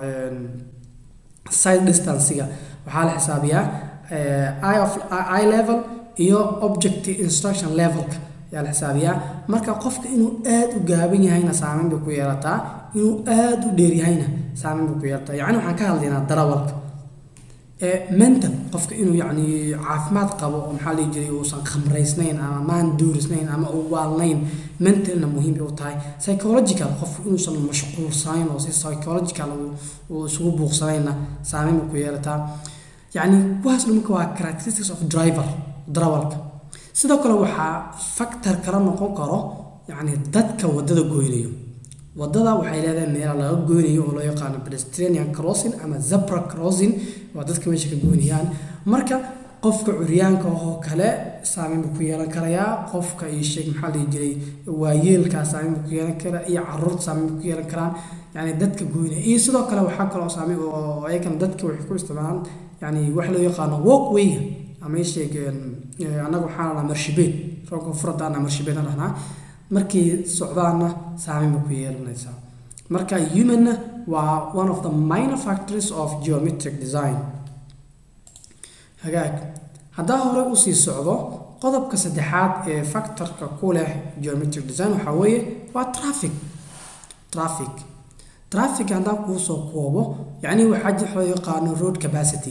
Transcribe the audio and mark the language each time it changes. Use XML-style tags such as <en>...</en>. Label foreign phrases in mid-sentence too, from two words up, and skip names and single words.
<en>side distance-ga</en> <so>waxaa la xisaabiyaa</so> <en>eye level</en> <so>iyo</so> <en>object instruction level-ka</en> <so>ayaa la xisaabiyaa marka qofka inuu aad u gaaban yahayna saameyn bay ku yeelataa inuu aad u dheer yahayna saameyn bay ku yeelataa yani waxaan ka hadlaynaa darawalka mental qofka inuu yani caafimaad qabo oo maxaa la jiray uusan khamraysnayn ama maan duurisnayn ama uu waalnayn mentalna muhiim u tahay. psychological qofku inuusan mashquulsanayn oo si psychological uu isugu buuqsanayna saameyn ku yeelataa yani kuwaas marka waa</so> <en>characteristics of</en> <so>darawalka. sidoo kale waxaa factor kala noqon karo yani dadka wadada goynayo wadada waxay leedahay meel laga goynayo oo loo yaqaan</so> <en>pedestrian crossing</en> <so>ama</so> <en>zebra crossing</en> <so>waa dadka meesha ka goynayaan marka qofka curyaanka oo kale saameyn ku yeelan karaya qofka iyo sheeg maxaa la jiray waayeelka saameyn ku yeelan kara iyo caruur saameyn ku yeelan karaan yani dadka goynaya iyo sidoo kale waxaa kale oo saameyn oo ay kan dadka wax ku isticmaalaan yani wax loo yaqaan walkway ama sheeg anagu waxaan la marshabeed roonka furadaana marshabeed dhahna markii socdaana saameyn ku yeelanaysa marka human waa</so> <en>one of the minor factors of geometric design.</en> <so>hagaag hadaa hore u sii socdo qodobka saddexaad ee factorka ku leh</so> <en>geometric design</en> <so>waxa weeye waa traffic hadaa ku soo koobo yani waxa loo yaqaan</so> <en>road capacity</en>